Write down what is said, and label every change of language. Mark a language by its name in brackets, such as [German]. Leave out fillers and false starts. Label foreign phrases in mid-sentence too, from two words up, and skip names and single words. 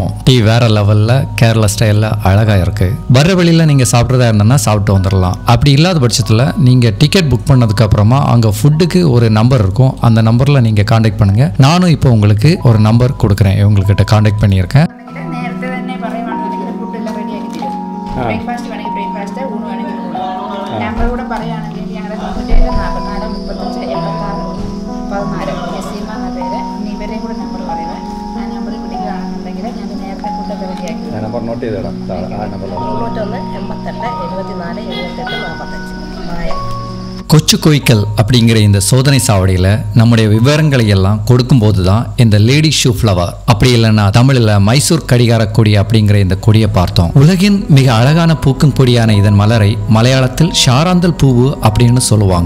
[Tamil] டீ வேறு லெவலில் கேரளா ஸ்டைலில் அழகாக இருக்குது. வர்ற வழியில் நீங்கள் சாப்பிட்றதா இருந்தோன்னா சாப்பிட்டு வந்துடலாம். அப்படி இல்லாத பட்சத்தில் நீங்கள் [English] ticket book [Tamil] பண்ணதுக்கப்புறமா அங்கே ஃபுட்டுக்கு ஒரு நம்பர் இருக்கும். அந்த நம்பரில் நீங்கள் காண்டாக்ட் பண்ணுங்கள். நானும் இப்போ உங்களுக்கு ஒரு நம்பர் கொடுக்குறேன். இவங்ககிட்ட காண்டாக்ட் பண்ணியிருக்கேன். [Malayalam] ബ്രേക്ക്ഫാസ്റ്റ് വേണമെങ്കിൽ ബ്രേക്ക്ഫാസ്റ്റ്, ഊണ് വേണമെങ്കിൽ ഊണ്. നമ്പർ കൂടെ പറയുകയാണെങ്കിൽ ഞങ്ങളുടെ കോൺടാക്ട് 44 35 76 14 നസീമ എന്ന പേര്. ഇവരെയും കൂടെ നമ്പർ പറയുക. ആ നമ്പറിൽ വിളിക്കുകയാണെന്നുണ്ടെങ്കിൽ ഞാൻ നേരത്തെ ഫുഡൊക്കെ റെഡിയാക്കി. [English] number note [Malayalam] ചെയ്തോളാം. 91 88 74 78 45 മായ. [Tamil] கொச்சு கோய்க்கல் அப்படிங்கிற இந்த சோதனை சாவடியில் நம்முடைய விவரங்களை எல்லாம் கொடுக்கும்போது தான் இந்த [English] lady shoe flower, [Tamil] அப்படி இல்லைன்னா தமிழில் மைசூர் கடிகார கொடி அப்படிங்கிற இந்த கொடியை பார்த்தோம். உலகின் மிக அழகான பூக்கும் கொடியான இதன் மலரை மலையாளத்தில் ஷாராந்தல் பூவு அப்படின்னு சொல்லுவாங்க.